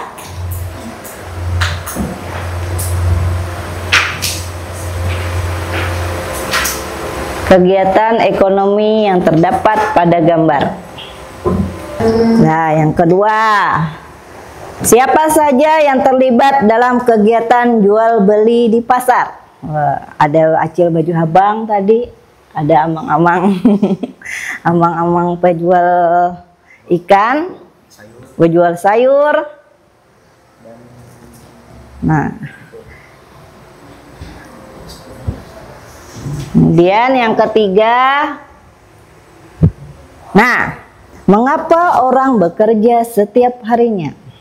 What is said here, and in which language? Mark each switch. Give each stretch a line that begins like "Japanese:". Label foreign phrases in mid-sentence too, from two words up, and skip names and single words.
Indonesian: Kegiatan ekonomi yang terdapat pada gambar. Nah, yang kedua, siapa saja yang terlibat dalam kegiatan jual beli di pasar? Ada
Banjar: acil baju habang
Indonesian: tadi, ada amang-amang, amang-amang penjual ikan, penjual sayur. Nah, kemudian yang ketiga, nah, mengapa orang bekerja setiap harinya?